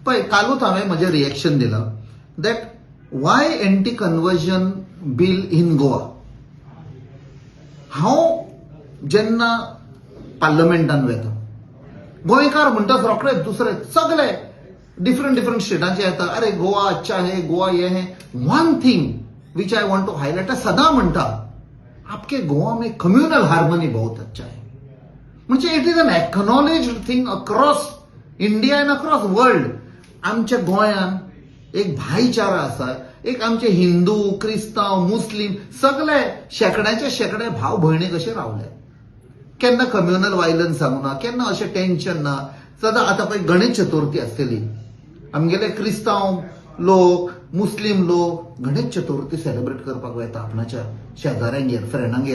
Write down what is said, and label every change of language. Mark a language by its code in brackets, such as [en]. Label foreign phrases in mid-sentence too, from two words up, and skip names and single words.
[kok] पळय कालूच हांवें म्हजें रिएक्शन दिलां [en] that why anti conversion bill in Goa. [kok] हांव जेन्ना पार्लमेंटान वेता गोंयकार म्हणटाच रोखडेच दुसरे सगळे डिफरंट स्टेटांचे येता, [hi] अरे गोवा अच्छा है, गोवा ये है. [en] one thing which I want to highlight, [kok] सदा म्हणटा [hi] आपके गोवा में [en] communal harmony [hi] बहुत अच्छा है. [en] म्हणजे it is an acknowledged thing across India and across world. [kok] आमच्या गोंयान एक भाईचारा आसा, एक आमचे हिंदू क्रिस्तांव मुस्लिम सगळे शेकड्याचे शेकडे भाव भयणी कशे रावले. केन्ना [en] communal violence [kok] जावंक ना, केन्ना अशें टेन्शन ना. सदां आतां पळय गणेश चतुर्थी आसतली, आमगेले क्रिस्तांव लोक मुस्लिम लोक गणेश चतुर्थी सेलिब्रेट करपाक वता आपणाच्या शेजाऱ्यांगेर फ्रेंडांगेर.